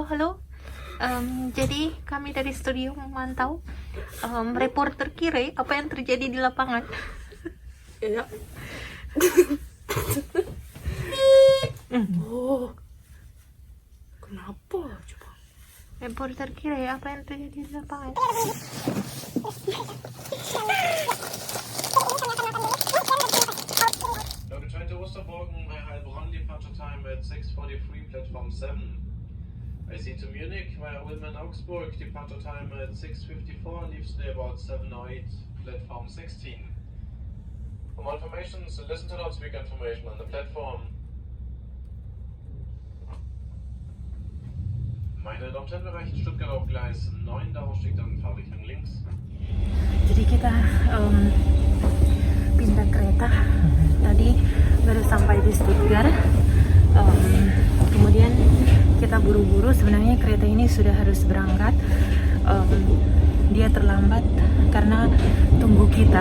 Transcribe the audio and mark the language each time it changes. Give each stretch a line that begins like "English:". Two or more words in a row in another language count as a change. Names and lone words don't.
Indonesian: Jadi kami dari studio memantau reporter Kire apa yang terjadi di lapangan. Ya. Oh. Kenapa coba? Reporter Kire apa yang terjadi di lapangan.
English: Local train to Osterborgen, Heilbronn, departure time at 6:43, platform 7. IC to Munich via Ulm and Augsburg, departure time at 6:54, leaves today about 7:08, platform 16. For more information, so listen to loudspeaker information on the platform.
German: Meine Damen und Herren, Bereich Stuttgart auf Gleis 9, der Ausstieg dann Fahrrichtung links.
Indonesian: Jadi kita pindah kereta. Tadi baru sampai di Stuttgart. Kemudian kita buru-buru. Sebenarnya kereta ini sudah harus berangkat. Dia terlambat karena tunggu kita.